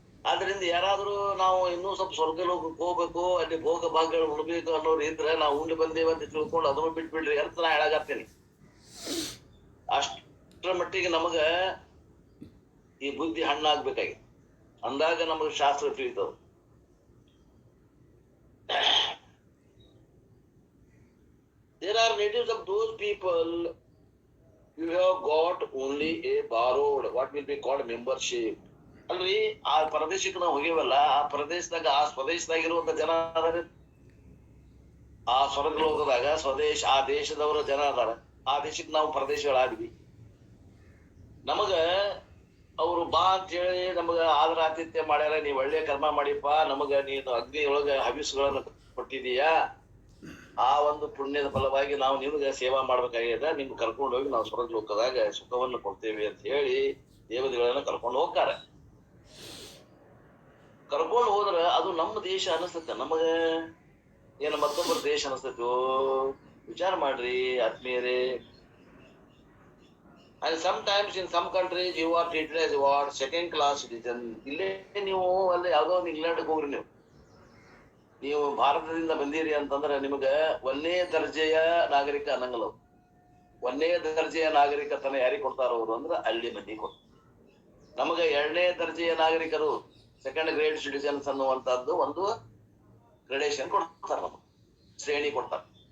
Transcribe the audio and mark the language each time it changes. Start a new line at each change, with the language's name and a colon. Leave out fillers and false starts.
Kannada: ಆದ್ರಿಂದ ಯಾರಾದ್ರೂ ನಾವು ಇನ್ನೂ ಸ್ವಲ್ಪ ಸ್ವರ್ಗ ಲೋಕಕ್ಕೆ ಹೋಗ್ಬೇಕು, ಅಲ್ಲಿ ಭೋಗ ಭಾಗಗಳು ಉಣ್ಬೇಕು ಅನ್ನೋರು ಇದ್ರೆ, ನಾವು ಉಂಡು ಬಂದೇವ ಅಂತ ತಿಳ್ಕೊಂಡು ಅದನ್ನು ಬಿಟ್ಬಿಡ್ರಿ ಅಂತ ನಾ ಹೇಳಾಗತ್ತೇನೆ. ಅಷ್ಟರ ಮಟ್ಟಿಗೆ ನಮಗ ಈ ಬುದ್ಧಿ ಹಣ್ಣಾಗ್ಬೇಕಾಗಿ, ಅಂದಾಗ ನಮಗ ಶಾಸ್ತ್ರ ತಿಳಿತವ.
English: There are natives of those people you have got only a borrowed, what will be called membership.
Kannada: ಅಲ್ರಿ, ಆ ಪ್ರದೇಶಕ್ಕೆ ನಾವು ಹೋಗಿವಲ್ಲ, ಆ ಪ್ರದೇಶದಾಗ, ಆ ಸ್ವದೇಶದಾಗ ಇರುವಂತ ಜನ ಅದಾರ. ಆ ಸ್ವರ್ಗ ಲೋಕದಾಗ ಸ್ವದೇಶ, ಆ ದೇಶದವರ ಜನ ಅದಾರ. ಆ ದೇಶಕ್ಕೆ ನಾವು ಪ್ರದೇಶಗಳಾದ್ವಿ. ನಮಗ ಅವ್ರು ಬಾ ಅಂತ ಹೇಳಿ ನಮಗ ಆದರ ಆತಿಥ್ಯ ಮಾಡ್ಯಾರ, ನೀವ್ ಒಳ್ಳೆ ಕರ್ಮ ಮಾಡಿಪ್ಪ, ನಮಗ ನೀನು ಅಗ್ನಿಯೊಳಗ ಹವಿಸ್ಗಳನ್ನ ಕೊಟ್ಟಿದೀಯಾ, ಆ ಒಂದು ಪುಣ್ಯದ ಫಲವಾಗಿ ನಾವು ನಿಮ್ಗೆ ಸೇವಾ ಮಾಡ್ಬೇಕಾಗ್ಯದ, ನಿಮ್ಗೆ ಕರ್ಕೊಂಡು ಹೋಗಿ ನಾವು ಸ್ವರ್ಗ ಲೋಕದಾಗ ಸುಖವನ್ನು ಕೊಡ್ತೇವೆ ಅಂತ ಹೇಳಿ ದೇವತೆಗಳನ್ನ ಕರ್ಕೊಂಡು ಹೋಗ್ತಾರೆ. ಕರ್ಕೊಂಡು ಹೋದ್ರ ಅದು ನಮ್ಮ ದೇಶ ಅನಿಸ್ತೈತೆ, ನಮಗ ಏನು ಮತ್ತೊಬ್ಬರ ದೇಶ ಅನಿಸ್ತೈತೋ? ವಿಚಾರ ಮಾಡ್ರಿ ಆತ್ಮೀಯರೇ.
English: And sometimes in some countries you are treated as what second class citizen.
Kannada: ಇಲ್ಲೇ ನೀವು ಅಲ್ಲಿ ಯಾವ್ದೋ ಒಂದು ಇಂಗ್ಲೆಂಡ್ಗೆ ಹೋಗ್ರಿ, ನೀವು ಭಾರತದಿಂದ ಬಂದಿರಿ ಅಂತಂದ್ರೆ ನಿಮಗ ಒಂದೇ ದರ್ಜೆಯ ನಾಗರಿಕ ಅನ್ನಂಗಲ್ಲ. ಒಂದೇ ದರ್ಜೆಯ ನಾಗರಿಕತನ ಯಾರಿಗೆ ಕೊಡ್ತಾರ ಅವರು ಅಂದ್ರೆ ಅಲ್ಲಿ ಮಂದಿ ಕೊಡ್ತಾರೆ. ನಮಗ ಎರಡನೇ ದರ್ಜೆಯ ನಾಗರಿಕರು,
English: second grade citizens
Kannada: ಅನ್ನುವಂತದ್ದು ಒಂದು ಗ್ರೇಡೇಷನ್ ಕೊಡ್ತಾರ, ನಮಗೆ ಶ್ರೇಣಿ ಕೊಡ್ತಾರ.